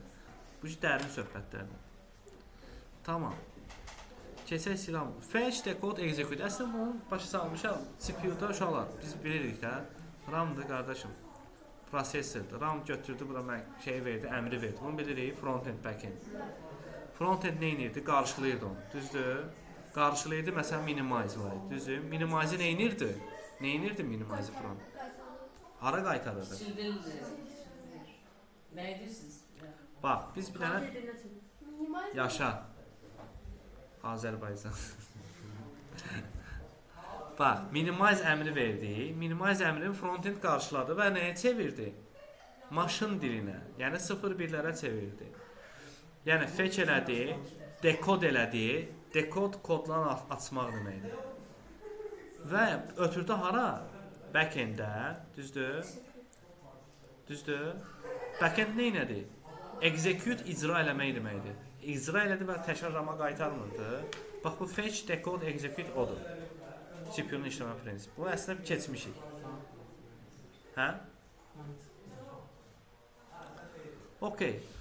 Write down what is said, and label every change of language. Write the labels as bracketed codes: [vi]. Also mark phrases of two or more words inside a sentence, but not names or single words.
[az] Bu dərin söhbətlərdir. Tamam. Keçək silam. [en] Fetch, decode, execute. [az] Əslində bunu başa salmışam. CPU-da uşaqlar, biz bilirik də. RAM-dır qardaşım. Prosessordur. RAM götürdü, bura mən şey verdi, əmri verdi. Bunu bilirik, [en] front-end, back-end. [az] Front-end nə edirdi? Qarşılayırdı onu. Düzdür? Qarşılayırdı, məsələn, minimize var idi. Düzdür? Minimize nə edirdi? Nə edirdi [en] minimize front? [az] Hara qaytarırdı? Sildirdi. Nə edirsiniz? Bax, biz bir dənə yaşa. Azərbaycan. Bax, minimize əmri verdi. Minimize əmrini front-end qarşıladı və nəyə çevirdi? Maşın dilinə, yəni 0-1-lərə çevirdi. Yəni fetch elədi, decode elədi. Decode kodları açmaq deməkdir. Və ötürdü hara? Back-enddə, düzdür? Düzdür? Back-end nə elədi? Execute icra eləmək deməkdir. İcra elədi və təkrar rama qaytarmırdı. Bax bu [en] fetch, decode, execute [az] odur. CPU-nun işləmə prinsipi. Bu əslində keçmişik. Hə? Okay.